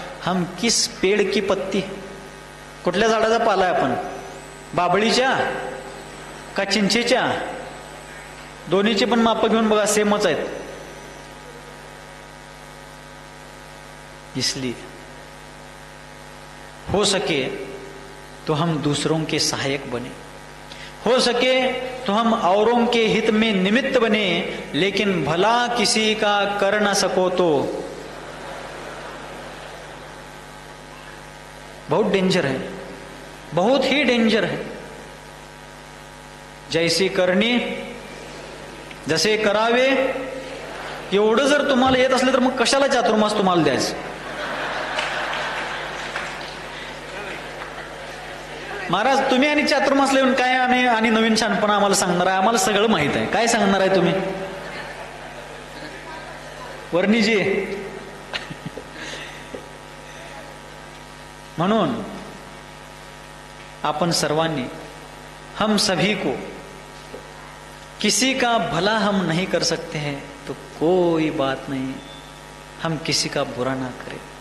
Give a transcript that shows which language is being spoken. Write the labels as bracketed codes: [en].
[hi] हम किस पेड़ की पत्ती, [mr] कुठल्या झाडाचा पाला आहे आपण? बाबळीच्या का चिंचेच्या? दोन्हीचे पण माप घेऊन बघा, सेमच आहेत। [hi] इसलिए हो सके तो हम दूसरों के सहायक बने, हो सके तो हम औरों के हित में निमित्त बने, लेकिन भला किसी का कर न सको तो बहुत डेंजर है, बहुत ही डेंजर है। [mr] जैसी करणी जसे करावे, एवढं जर तुम्हाला येत असलं तर मग कशाला चातुर्मास तुम्हाला द्यायचं? महाराज तुम्ही आणि चातुर्मास लिहून काय आम्ही आणि नवीन छानपणा आम्हाला सांगणार आहे? आम्हाला सगळं माहित आहे, काय सांगणार आहे तुम्ही? [hi] वर्णीजी [mr] म्हणून अपन सर्वांनी, [hi] हम सभी को, किसी का भला हम नहीं कर सकते हैं तो कोई बात नहीं, हम किसी का बुरा ना करें।